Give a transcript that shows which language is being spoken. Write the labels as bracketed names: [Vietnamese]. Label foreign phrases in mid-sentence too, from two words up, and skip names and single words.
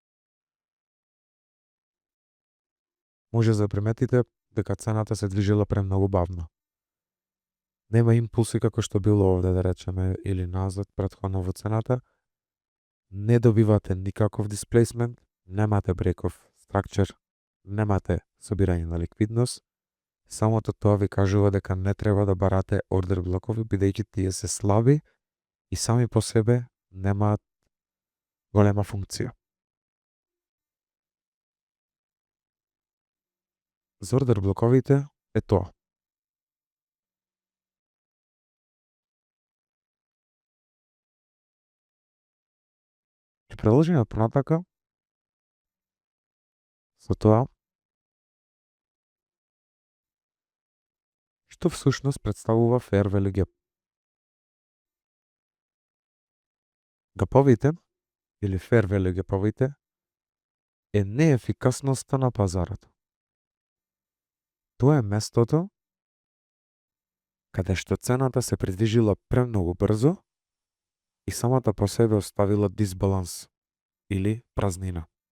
[Macedonian] Може да приметите дека цената се движила премногу бавно. Нема импулси како што било овде, да речеме, или назад претходно во цената. Не добивате никаков displacement, немате [English] break of structure, [Macedonian] немате собирање на ликвидност. Самото тоа ви кажува дека не треба да барате ордер блокови, бидејќи тие се слаби и сами по себе немаат голема функција. За ордер блоковите е тоа. Ќе продолжиме понатака со тоа што всушност представува [English] fair value gap. [Macedonian] Гаповите или [English] fair value [Macedonian] гаповите е неефикасноста на пазарот. Тоа е местото каде што цената се придвижила премногу брзо и самата по себе оставила дисбаланс или празнина.